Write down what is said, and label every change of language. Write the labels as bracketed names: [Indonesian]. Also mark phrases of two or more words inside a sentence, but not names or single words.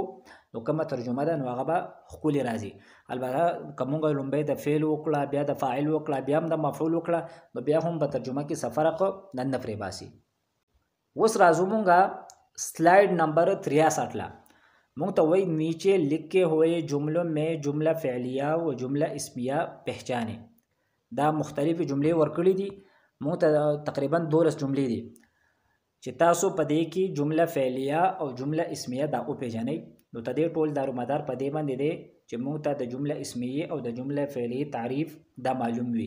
[Pashto] نو کومه ترجمه ده نو هغه به ښکلې راځي. البته که مونږه لومبه د فعل وکړه بیا د فاعل وکړه بیا هم د مفعول وکړه نو بیا هم په ترجمه کې څه فرق نه پرې باسي. اوس راځو مونږه سلائڈ نمبر 63 ला. مونږ ته وایي [Urdu] نیچے لکھے ہوئے جملوں میں جمله فعلیه و جمله اسمیه پہچانے. [Pashto] دا مختلفې جملې ورکړې دي مونږ ته تقریبا 12 جملې دي چې تاسو په دې کې جمله فعلیه او جمله اسمیه دا وپېژنئ. نو ته دې ټول دارومدار په دې باندې دی چې مونږ ته د جمله اسمیه او د جمله فعلیه تعریف دا معلوم وي.